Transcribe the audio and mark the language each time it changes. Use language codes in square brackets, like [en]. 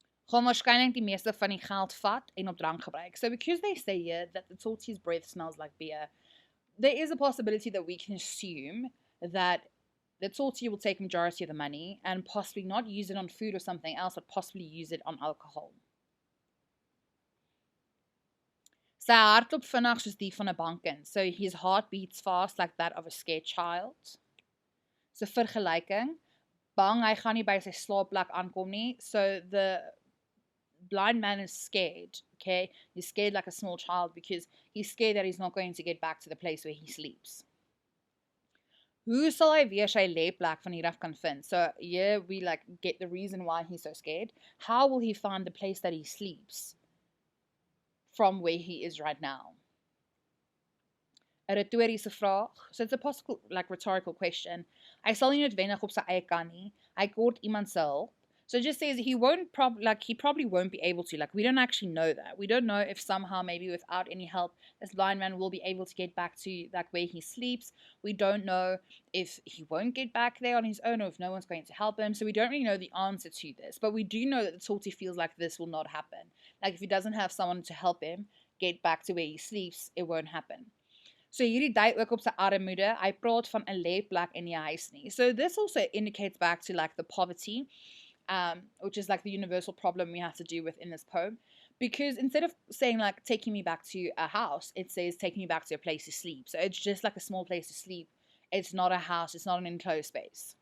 [af] Gaan waarskynlik die meeste van die geld vat en op drank gebruik. [en] So because they say here that the Tsotsi's breath smells like beer, there is a possibility that we can assume that the Tsotsi will take majority of the money and possibly not use it on food or something else, but possibly use it on alcohol. [af] Sy hart klop vinnig soos die van 'n bankkind. [en] So his heart beats fast like that of a scared child. [af] So vergelyking, bang hy gaan nie by sy slaapplek aankom nie. [en] So the blind man is scared, okay? He's scared like a small child because he's scared that he's not going to get back to the place where he sleeps. [af] Hoe sal hy weer sy lêplek van hier af kan vind? [en] So here we like get the reason why he's so scared. How will he find the place that he sleeps from where he is right now? [af] 'n retoriese vraag. [en] So it's a possible like rhetorical question. [af] Hy sal nie noodwendig op sy eie kan nie. Hy kort iemand se hulp. [en] So it just says he probably won't be able to. Like we don't actually know that. We don't know if somehow maybe without any help this blind man will be able to get back to like where he sleeps. We don't know if he won't get back there on his own or if no one's going to help him. So we don't really know the answer to this. But we do know that the Tsotsi feels like this will not happen. Like if he doesn't have someone to help him get back to where he sleeps, it won't happen. [af] So hierdie dui ook op sy armoede. Hy praat van 'n lêplek in die huis nie. [en] So this also indicates back to like the poverty, which is like the universal problem we have to deal with in this poem. Because instead of saying like taking me back to a house, it says taking me back to a place to sleep. So it's just like a small place to sleep. It's not a house, it's not an enclosed space.